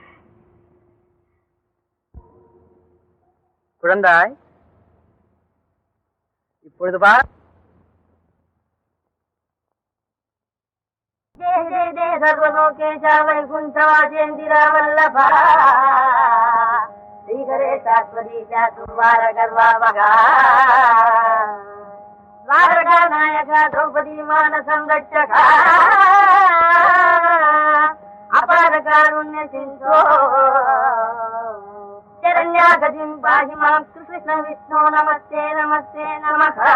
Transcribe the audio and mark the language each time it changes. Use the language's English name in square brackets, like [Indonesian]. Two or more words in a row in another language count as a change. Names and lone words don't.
[Tamil] குழந்தாய், இப்பொழுது பார். [Sanskrit] जय जय जय सर्वलोकेशा वैकुण्ठवासेन्द्रा वल्लभा श्रीकरे शाश्वतीशा द्वार कर्वावका द्वारका नायका द्रौपदी मान संरक्षका अपार कारुण्य सिंधो शरण्यागतिं पाहि मां कृष्ण विष्णु नमस्ते नमस्ते नमः.